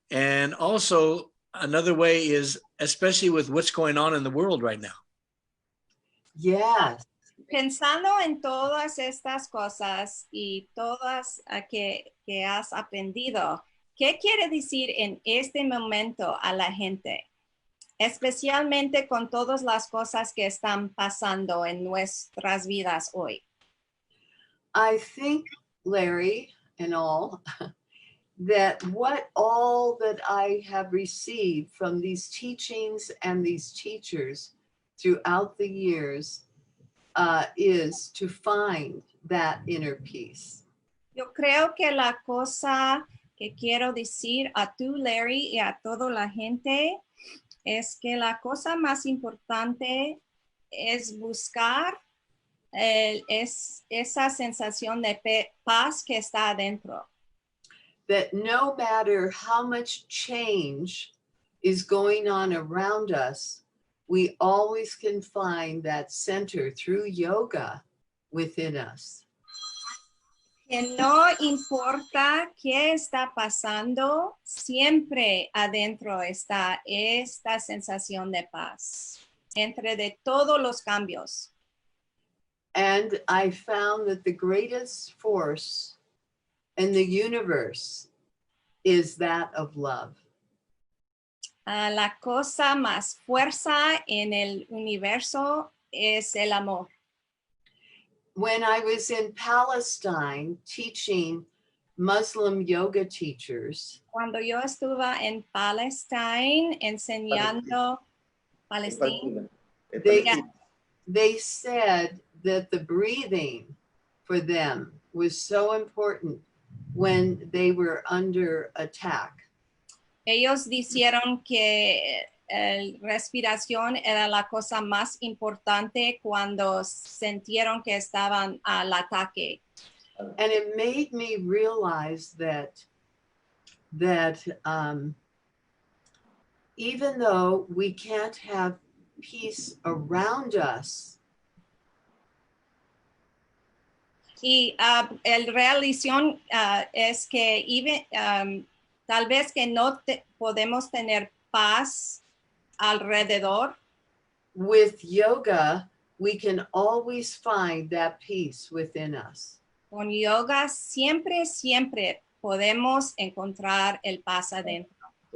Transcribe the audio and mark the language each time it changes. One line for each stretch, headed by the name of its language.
English: And also another way is, especially with what's going on in the world right now. Yes.
Spanish: Pensando en todas estas cosas y todas que has aprendido, ¿qué quiere decir en este momento a la gente? Especialmente con todas las cosas que están pasando en nuestras vidas hoy.
English: I think, Larry and all, that all that I have received from these teachings and these teachers throughout the years is to find that inner peace.
Spanish: Yo creo que la cosa que quiero decir a tú, Larry, y a toda la gente es que la cosa más importante es buscar esa sensación de paz que está adentro.
English: That no matter how much change is going on around us, we always can find that center through yoga within us.
Spanish: que no importa qué está pasando, siempre adentro está esta sensación de paz, entre de todos los cambios.
English: And I found that the greatest force in the universe is that of love.
Spanish: La cosa más fuerza en el universo es el amor.
English: When I was in Palestine teaching Muslim yoga teachers,
Spanish: Cuando yo estuve en Palestine enseñando Palestina,
English: they said that the breathing for them was so important when they were under attack.
Spanish: ellos dijeron que respiración era la cosa más importante cuando sintieron que estaban al ataque.
English: And it made me realize that even though we can't have peace around us,
Spanish: Y el realización es que tal vez que no podemos tener paz alrededor.
English: with yoga, we can always find that peace within us.
Spanish: Con yoga siempre podemos encontrar el paz adentro.